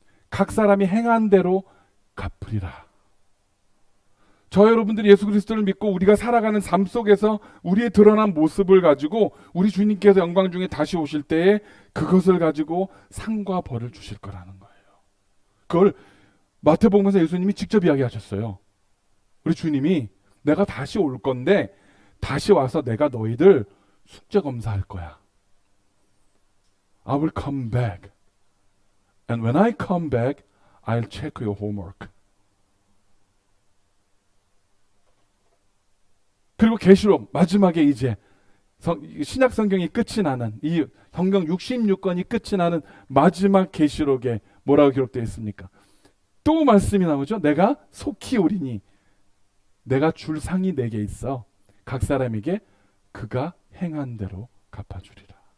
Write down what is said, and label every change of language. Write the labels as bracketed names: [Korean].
[Korean] 각 사람이 행한 대로 갚으리라. 저 여러분들이 예수 그리스도를 믿고 우리가 살아가는 삶 속에서 우리의 드러난 모습을 가지고 우리 주님께서 영광 중에 다시 오실 때에 그것을 가지고 상과 벌을 주실 거라는 거예요. 그걸 마태복음에서 예수님이 직접 이야기하셨어요. 우리 주님이 내가 다시 올 건데 다시 와서 내가 너희들 숙제 검사할 거야. [English] I will come back. And when I come back, I'll check your homework. [Korean] 그리고 계시록 마지막에 이제 신약 성경이 끝이 나는 이 성경 66권이 끝이 나는 마지막 계시록에 뭐라고 기록되어 있습니까? 또 말씀이 나오죠. 내가 속히 오리니 내가 줄 상이 내게 있어 각 사람에게 그가 행한 대로 갚아주리라.